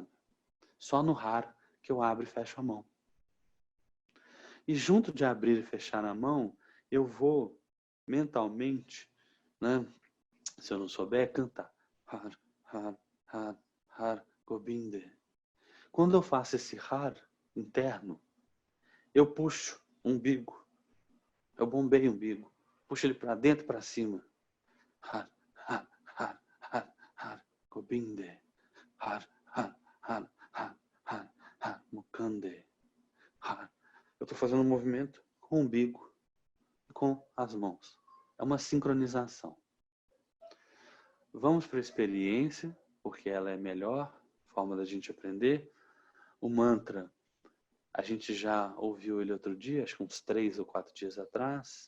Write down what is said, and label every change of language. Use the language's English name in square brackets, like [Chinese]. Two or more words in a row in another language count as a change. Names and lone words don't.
[Portuguese] Só no Har que eu abro e fecho a mão. E junto de abrir e fechar a mão, eu vou mentalmente, né? Se eu não souber, cantar. [Punjabi] ਹਰ, ਹਰ, ਹਰ, ਹਰ ਗੋਬਿੰਦੇ. [Portuguese] Quando eu faço esse Har interno, eu puxo o umbigo. Eu bombeio o umbigo. Puxo ele para dentro e para cima. [Punjabi] ਹਰ, ਹਰ, ਹਰ, ਹਰ, ਹਰ ਗੋਬਿੰਦੇ. ਹਰ, ਹਰ, ਹਰ, ਹਰ, ਹਰ, ਹਰ ਮੁਕੰਦੇ. [Portuguese] Har. Eu estou fazendo um movimento com o umbigo e com as mãos. É uma sincronização. Vamos para a experiência, porque ela é a melhor forma da gente aprender. O mantra, a gente já ouviu ele outro dia, acho que uns 3 ou 4 dias atrás.